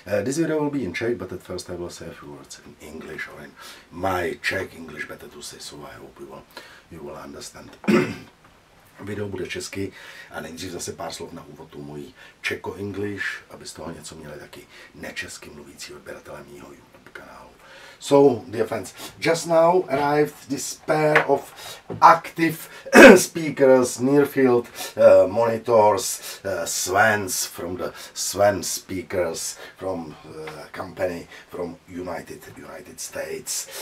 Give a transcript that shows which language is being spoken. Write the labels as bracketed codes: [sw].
[en] This video will be in Czech, but at first I will say a few words in English or in my Czech English, better to say, so I hope you will understand. [cs] Video bude česky a nejdřív zase pár slov na úvod tu mojí Czech-English, aby z toho něco měli taky nečesky mluvící odběratelé mýho YouTube kanálu. [en] So, dear friends, just now arrived this pair of active speakers, near-field monitors, Swans from the Swan speakers from company from United States.